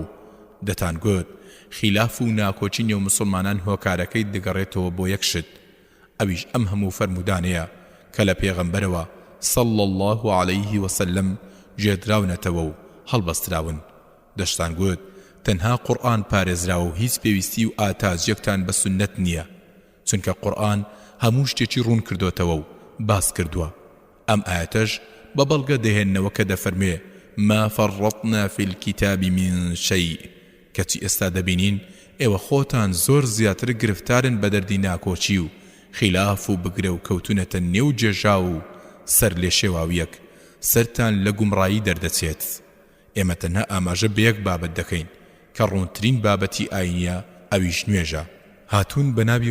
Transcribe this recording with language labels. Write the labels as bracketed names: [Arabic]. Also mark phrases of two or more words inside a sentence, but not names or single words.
[Central Kurdish] دەتان گوت خلاف و ناکۆچی نێو مسلمانان هۆکارەکەی دەگەڕێتەوە بۆ یەکشت ئەویش ئەم هەموو فەرمودانەیە کە لە پێغەمبەرەوە [Arabic] صلی الله عليه وسلم [Central Kurdish] جێدراونەتەوە و هەڵبەستراون دەشتان گوت تەنها قورئان پارێزراوە و هیچ پێویستی و ئاتاجیەکتان بە سنەت نییە چونکە قورئان هەموو شتێکی ڕوون کردوتەوە و باس کردووە ئەم ئاەتەش بە بەڵگە دەهێننەوە کە دەفەرمێ [Arabic] ما فرطنا في الكتاب من شيء [Central Kurdish] کەچی ئێستا دەبینین ئێوە خۆتان زۆر زیاتر گرفتارن بە دەردی ناکۆچی و خلاف و بگرە و کەوتونەتە نێو جێژا و سەر لێ شێواویەک سەرتان لە گومڕایی دەردەچێت ئێمە تەنها ئاماژە بە یەک بابەت دەکەین کە ڕوونترین بابەتی ئاینیە ئەویش نوێژە هاتوون بە ناوی